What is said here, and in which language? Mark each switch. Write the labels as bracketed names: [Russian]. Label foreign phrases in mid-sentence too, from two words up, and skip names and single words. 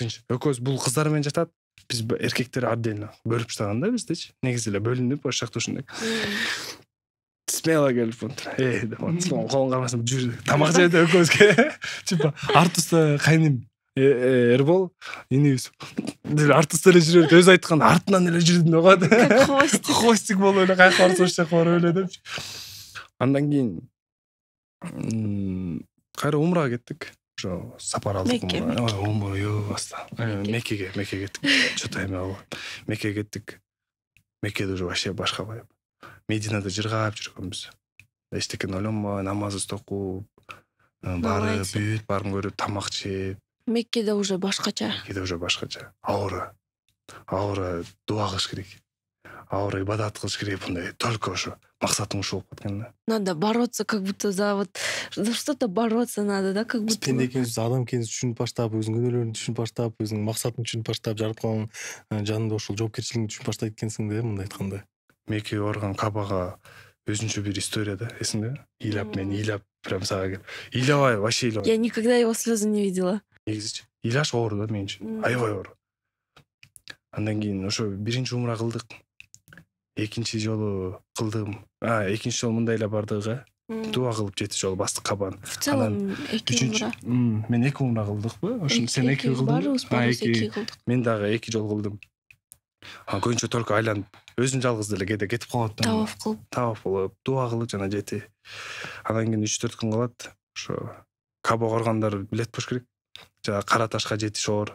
[Kyrgyz] Экөөбүз бул кыздар менен жатат. биз эркектер отдельно бөлүп таштаган да биздичи. Негизи эле бөлүнүп ошол жакта ушундай. Смело келип деп колун кармасам жүр тамак жейт экөөбүзгө. Типа артуста кайным Эрбол инибиз артуста эле жүрөт, өзү айткан артынан эле жүрдүм деп [Russian] Как хвостик. [Kyrgyz] Хвостик болуп эле кайка барса ошол жака барып эле депчи. Андан кийин кайра умрага кеттик. Ошо сапар алдык. Меккеге кеттик. Что-то эме Меккеге кеттик. Меккеде уже вообще башка байып. Мединада жыргап жүргөнбүз. Эчтекени ойлонбой, намаз окуп, барып, бүт барын көрүп, тамак жеп. Меккеде уже башкача. Аура дуа кылыш керек. Аура ибадат кылыш керек, мындай только ошо максатың ушул болуп кеткен да. [Russian] Надо бороться, как будто за что-то бороться надо, да, как [Kyrgyz] Биз [Russian] будто. [Kyrgyz] пенде экенбиз, адам экенибизди түшүнүп баштап, өзүнүн күнөөлөрүн түшүнүп баштап, өзүнүн максатын түшүнүп баштап, жараткан жанында ошол жоопкерчилигин түшүнүп баштайт экенсиң да, мындай айтканда. Меккеге барган Кабага өзүнчө бир история да, эсиңдеби? Ыйлап прям сага келип. Ыйлабай, вообще ыйлабай. [Russian] Я никогда его слезы не видела. [Kyrgyz] Негизичи ыйлаш оор да мен үчүн. Аябай оор. Андан кийин ошо биринчи умра кылдык. Экинчи жолу кылдым. Экинчи жолу мындай эле бардыгы. Дуа кылып жети жолу бастык Кабаны. [Russian] В целом [Kyrgyz] эки умра. Мен 2 умра кылдыкпы? Ошо сен 2 кылдың. Баарыбыз эки кылдык. Мен дагы 2 жол кылдым. Көбүнчө только айланып, өзүң жалгыз деле кээде кетип калат да. Таваф кылып, дуа кылып жана жети. Андан кийин 3-4 күн калат. Ошо Каба коргондар билет болуш керек. Жана Кара ташка жетиш оор.